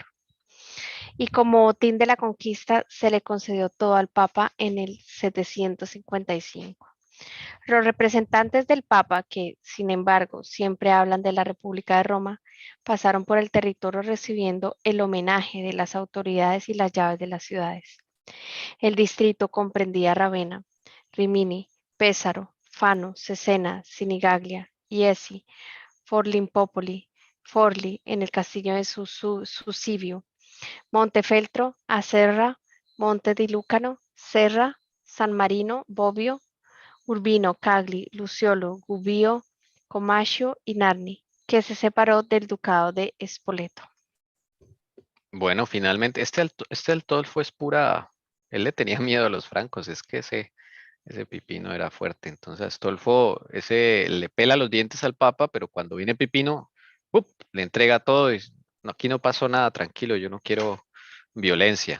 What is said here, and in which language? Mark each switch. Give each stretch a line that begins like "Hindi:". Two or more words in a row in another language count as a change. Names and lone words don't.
Spanish: Y como botín de la conquista se le concedió todo al Papa en el 755. Los representantes del Papa, que sin embargo siempre hablan de la República de Roma, pasaron por el territorio recibiendo el homenaje de las autoridades y las llaves de las ciudades. El distrito comprendía Ravenna, Rimini, Pesaro, Fano, Cesena, Sinigaglia, Iesi, Forlimpopoli, Forli en el castillo de Susivio, Montefeltro, Acerra, Monte di Lucano, Serra, San Marino, Bobbio, Urbino, Cagli, Luciolo, Gubbio, Comascio y Narni, que se separó del ducado de Spoleto. Bueno, finalmente, este Altolfo es pura, él le tenía miedo a los francos, es que ese Pipino era fuerte. Entonces, Astolfo, ese le pela los dientes al Papa, pero cuando viene Pipino, ¡up!, le entrega todo y no, aquí no pasó nada, tranquilo, yo no quiero violencia.